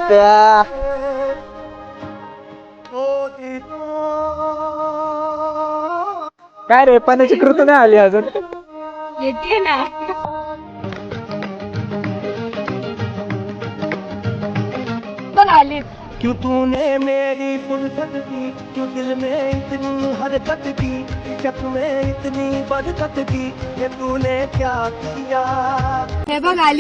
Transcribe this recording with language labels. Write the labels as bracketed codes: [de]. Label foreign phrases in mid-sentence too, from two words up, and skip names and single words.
[mr] काय रे पाण्याची कृत नाही आली अजून? येते ना. बघ आली. [hi] क्यों तूने मेरी फुर्सत की, क्यों दिल में इतनी हरकत की, जब में इतनी बरकत की, ये तूने क्या किया. [mr] हे बघ आली.